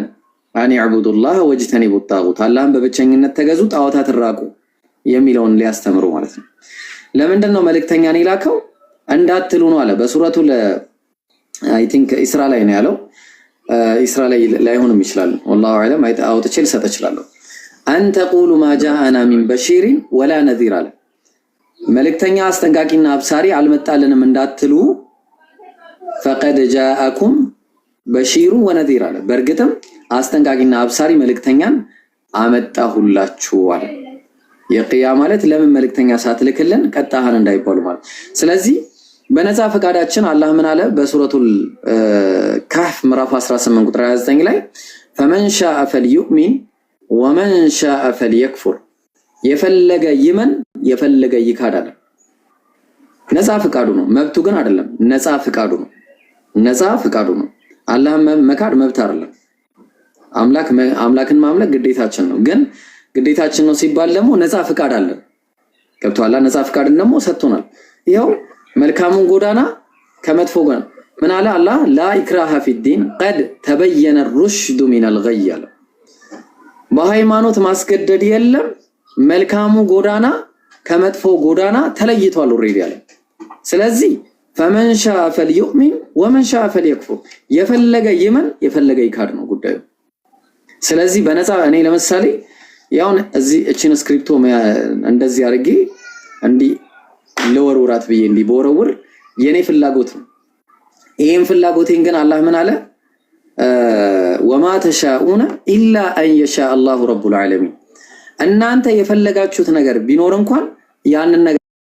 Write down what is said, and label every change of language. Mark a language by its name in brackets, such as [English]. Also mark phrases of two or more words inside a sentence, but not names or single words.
[Arabic] أن اعبدوا الله واجتنبوا الطاغوت [Amharic] አላህን በብቸኝነት ተገዙ ጣዖታትን ራቁ የሚለውን ሊያስተምሩ ማለት ነው። ለምንድን ነው መልእክተኛን ይላከው? እንዳትሉ ነው አለ በሱረቱ [English] I think [Amharic] ኢስራ ላይ ነው ያለው። ኢስራ ላይ ላይሆንም ይችላል [Arabic] والله اعلم [Amharic] አውጥቼ ልሰጥ እችላለሁ። [Arabic] أن تقولوا ما جاءنا من بشير ولا نذير [Amharic] አለ። መልእክተኛ አስጠንቃቂና አብሳሪ አልመጣልንም እንዳትሉ [Arabic] فقد جاءكم بشير ونذير [Amharic] አለ። በእርግጥም አስጠንቃቂና አብሳሪ መልእክተኛን አመጣሁላችሁ አለ። የቂያ ማለት ለምን መልእክተኛ ሳትልክልን ቀጣሃን እንዳይባሉ ማለት። ስለዚህ በነፃ ፈቃዳችን አላህ ምን አለ በሱረቱል ካህፍ ምዕራፍ 18 ቁጥር 29 ላይ [Arabic] فمن شاء فليؤمن ومن شاء فليكفر [Amharic] የፈለገ ይመን የፈለገ ይካድ አለ። ነፃ ፈቃዱ ነው፣ መብቱ ግን አይደለም። ነፃ ፈቃዱ ነው። አላህ መካድ መብት አይደለም። አምላክን ማምለክ ግዴታችን ነው። ግን ግዴታችን ነው ሲባል ደግሞ ነፃ ፈቃድ አለ። ገብቷል? ነፃ ፈቃድን ደግሞ ሰጥቶናል። ይሄው መልካሙን ጎዳና ከመጥፎ ጎዳና ምን አለ አላህ [Arabic] لا إكراه في الدين قد تبين الرشد من الغي [Amharic] አለ። በሃይማኖት ማስገደድ የለም። መልካሙ ጎዳና ከመጥፎ ጎዳና ተለይቷል ኦሬዲ አለ። ስለዚህ [Arabic] فمن شاء فليؤمن ومن شاء فليكفر [Amharic] የፈለገ ይመን የፈለገ ይካድ ነው ጉዳዩ። ስለዚህ በነፃ እኔ ለምሳሌ ያው እዚህ እቺን ስክሪፕቶ እንደዚህ አድርጌ እንዲ ለወርውራት ብዬ እንዲ በወረውር የኔ ፍላጎት ነው። ይሄን ፍላጎቴን ግን አላህ ምን አለ [Arabic] وما تشاءون إلا أن يشاء الله رب العالمين [Amharic] እናንተ የፈለጋችሁት ነገር ቢኖር እንኳን ያንን ነገር